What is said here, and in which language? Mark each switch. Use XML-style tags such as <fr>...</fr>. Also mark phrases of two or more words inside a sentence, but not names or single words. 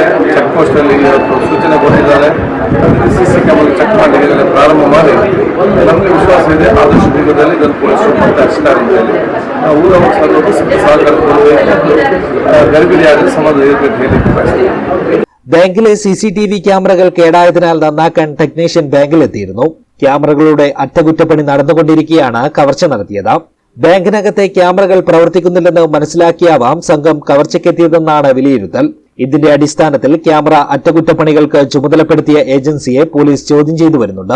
<en>check post</en> <kn>ಅಲ್ಲಿ ಇವತ್ತು ಸೂಚನೆ ಕೊಟ್ಟಿದ್ದಾರೆ.</kn> <en>CC camera check</en> <kn>ಮಾಡಿ ಪ್ರಾರಂಭ ಮಾಡಿ ನಮಗೆ ವಿಶ್ವಾಸ ಇದೆ ಆದಷ್ಟು ಬೇಗದಲ್ಲಿ ಇದನ್ನು ಪೊಲೀಸರು ಮತ್ತೆ ಹಚ್ತಾರೆ ಅಂತ ಹೇಳಿ ನಾವು ಊರ ಸಹಕಾರ ಕೊಡಬೇಕು, ಗರ್ಭಿಣಿಯಾಗಲಿ ಸಮಾಜ ಇರಬೇಕು ಹೇಳಿ.</kn> <ml>ബാങ്കിലെ CCTV ക്യാമറകൾ കേടായതിനാൽ നന്നാക്കാൻ ടെക്നീഷ്യൻ ബാങ്കിലെത്തിയിരുന്നു. ക്യാമറകളുടെ അറ്റകുറ്റപ്പണി നടന്നുകൊണ്ടിരിക്കെയാണ് കവർച്ച നടത്തിയത്. ബാങ്കിനകത്തെ ക്യാമറകൾ പ്രവർത്തിക്കുന്നില്ലെന്ന് മനസ്സിലാക്കിയാവാം സംഘം കവർച്ചയ്ക്കെത്തിയതെന്നാണ് വിലയിരുത്തൽ. ഇതിന്റെ അടിസ്ഥാനത്തിൽ ക്യാമറ അറ്റകുറ്റപ്പണികൾക്ക് ചുമതലപ്പെടുത്തിയ ഏജൻസിയെ പോലീസ് ചോദ്യം ചെയ്തു വരുന്നുണ്ട്.</ml>